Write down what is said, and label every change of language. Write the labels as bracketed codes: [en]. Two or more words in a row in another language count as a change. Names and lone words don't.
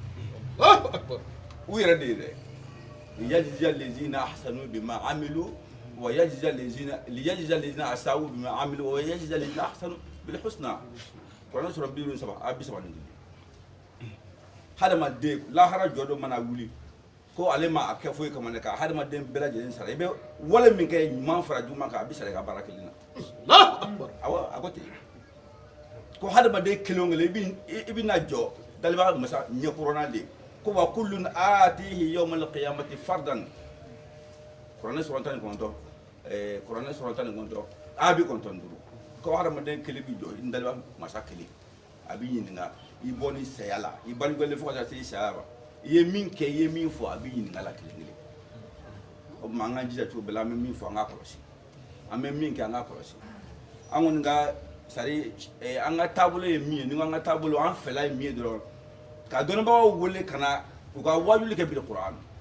[bm] u yɛrɛ de ye dɛ [ar] ليجزي الذين أحسنوا بما عملوا وليجزي الذين أساءوا بما عملوا ويجزي الذين أحسنوا بالحسنى [bm] kuranɛ sɔrɔ 70 ni hadamaden lahara jɔ dɔ mana wuli ko ale ma a kɛ foyi kama ne ka hadamaden bɛɛ lajɛlen sara i bɛ wale min kɛ ɲuman fara juguman kan a bɛ sara i ka baara kelen na awɔ a ko ten ko hadamaden kelen o kelen i bɛ na jɔ daliba masa ɲɛkɔrɔna de ko [ar] وكلهم آتيه يوم القيامة فردا [bm] kuranɛ sɔrɔ 19 kuranɛ sɔrɔ 19 a bɛ 19 ko hadamaden kelen bi jɔ i daliba masa kelen a bɛ ɲininka i bɔ ni saya la i balibali fo ka taa se i saya ma i ye min kɛ i ye min fɔ a bɛ ɲininka la kelen kelen o tuma an k'an jija cogo bɛɛ la an bɛ min fɔ an k'a kɔlɔsi an bɛ min kɛ an k'a kɔlɔsi an kɔni ka sari an ka taabolo ye min ye ni an ka taabolo an fɛla ye min ye dɔrɔn ka dɔnnibagaw wele ka na u ka wajuli kɛ [ar] بالقرآن